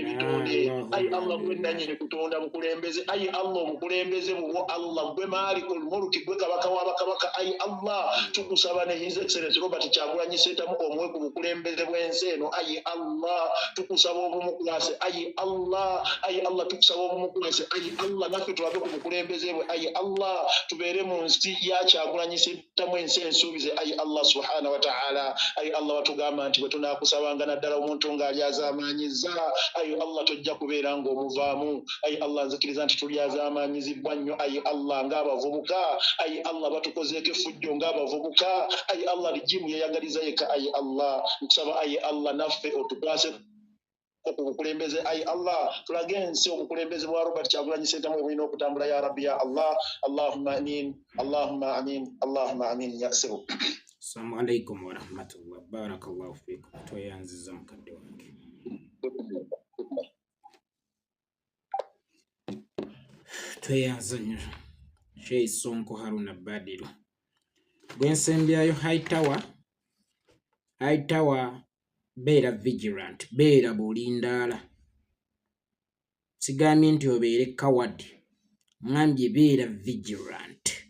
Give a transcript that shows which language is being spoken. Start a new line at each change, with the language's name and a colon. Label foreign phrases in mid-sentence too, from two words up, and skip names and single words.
Ganda: bitonde ay Allah gwendanyini kutonda mukulembeze ay Allah omukulembeze mubo Allah gwe
Arabic: مالك الملك
Ganda: gwe kabaka w'abakabaka ay Allah tukusaba ne His Excellency Robert Kyagulanyi Ssentamu omwe ku bukulembeze enseno ayi Allah tukusaba obumukwase ayi Allah tukusaba obumukwase ayi Allah naffe tulabe ku bukulembeze bwe ayi Allah tubeere mu nsi ya Kyagulanyi Ssentamu ensi ensuubize ayi Allah
Arabic: سبحانه وتعالى
Ganda: ayi Allah watugamba nti bwe tunaakusabanga naddala omuntu ng'ali azaamanyiza ayi Allah tojja kubeera ng'omuvaamu ayi Allah nzikiriza nti tuli azaamanyizibwa nnyo ayi Allah ng'abavubuka ayi Allah batukozeeko effujjo ng'abavubuka ayi Allah lijimu yeyagaliza yeka ayi Allah nkusaba ayi Allah naffe otukwase okubukulembeze ayi Allah tulage ensi obukulembeze bwa Robert Kyagulanyi Ssentamu obulina okutambula
Arabic: يا ربي يا الله اللهم آمين اللهم آمين اللهم آمين يا سيرو. السلام عليكم ورحمة الله بارك الله فيكم
Ganda: tweyanziza mukadde wange tweyanza nnyo Sheikh Sonko Haruna Badiru gwensembyayo High Tower beera vigilant beera bulindaala sigambye nti obeere coward ngambye beera vigilant